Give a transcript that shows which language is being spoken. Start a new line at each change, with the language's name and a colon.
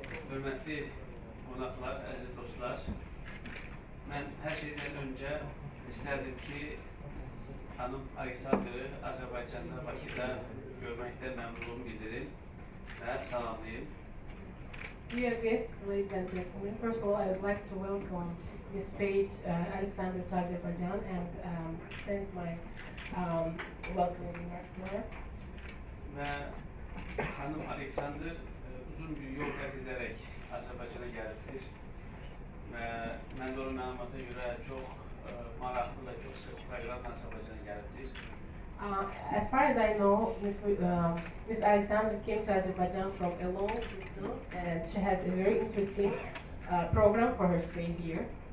Azerbaijani: hörmətli qonaqlar, əziz dostlar, mən hər şeydən öncə istərdim ki, xanım Alexandrı Azərbaycanda, Bakıda görməkdə məmnunluğumu bildirim və salamlayım.
English: dear guests, ladies and gentlemen, first of all, I would like to welcome Ms. Paige Alexander to Azerbaijan and send my welcome remarks to her.
Azerbaijani: Və xanım Alexander uzun bir yol qət edərək Azərbaycana gəlibdir və mən də onun məlumata görə çox maraqlı və çox sıx proqramla Azərbaycana gəlibdir.
English: As far as I know, Ms. Alexander came to Azerbaijan from a long distance and she has a very interesting program for her stay here.